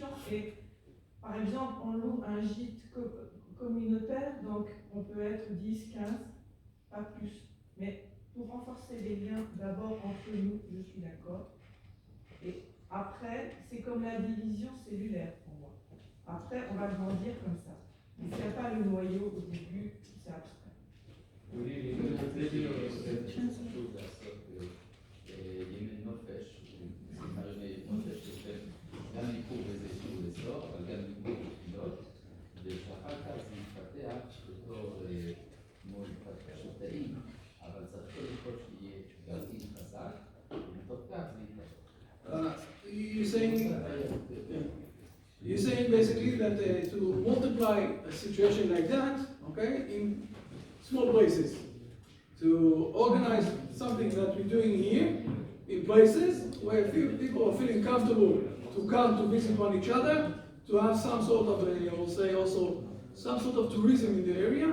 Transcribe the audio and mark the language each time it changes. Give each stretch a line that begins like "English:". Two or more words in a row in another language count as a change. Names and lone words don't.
French: Et par exemple, on loue un gîte communautaire, donc on peut être 10, 15, pas plus. Mais pour renforcer les liens, d'abord entre nous, je suis d'accord. Et après, c'est comme la division cellulaire pour moi. Après, on va grandir comme ça. Mais s'il n'y a pas le noyau au début, c'est abstrait.
Hebrew: גם ניכור באיזשהו אזור, אבל גם ניכור בקהילות, ושאחר כך זה מתפתח בתור כמו התפתחות תאים, אבל צריך קודם כל שיהיה גרעין חזק, ומתוך כך זה יתפתח.
English: You're saying basically that to multiply a situation like that, okay, in small places, to organize something that we're doing here in places where people are feeling comfortable to come to visit one each other, to have some sort of, I will say also, some sort of tourism in the area.